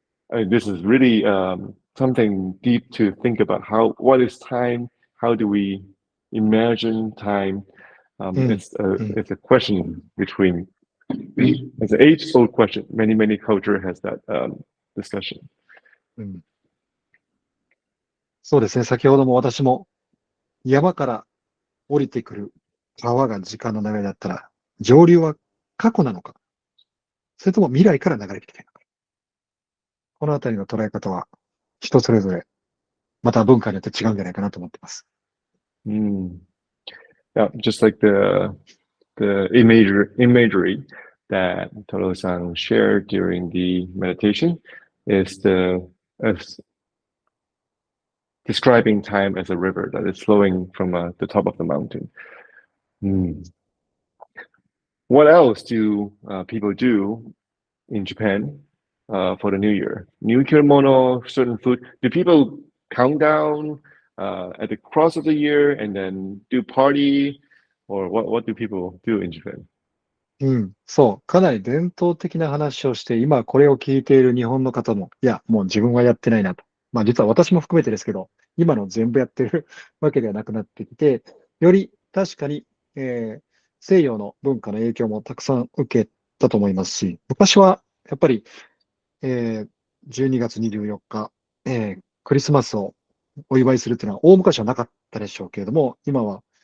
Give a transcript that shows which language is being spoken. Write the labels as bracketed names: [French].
[English] This is really something deep to think about. What is time? How do we imagine time? It's a question between. It's an age-old question. Many culture has that discussion. [Japanese] そうですね。先ほども私も山から降りてくる川が時間の流れだったら、上流は過去なのか、それとも未来から流れてきているのか。このあたりの捉え方は人それぞれ、また文化によって違うんじゃないかなと思っています。 [English] Yeah, just like the imagery that Toro-san shared during the meditation is describing time as a river that is flowing from the top of the mountain. What else do people do in Japan for the new year? New kimono, certain food. Do people count down at the cross of the year and then do party? Or what do people do in Japan? [Japanese] そう、かなり伝統的な話をして、今これを聞いている日本の方も、いや、もう自分はやってないなと。実は私も含めてですけど、今の全部やってるわけではなくなってきて、より確かに、西洋の文化の影響もたくさん受けたと思いますし、昔はやっぱり、12月24日、クリスマスをお祝いするっていうのは大昔はなかったでしょうけれども、今は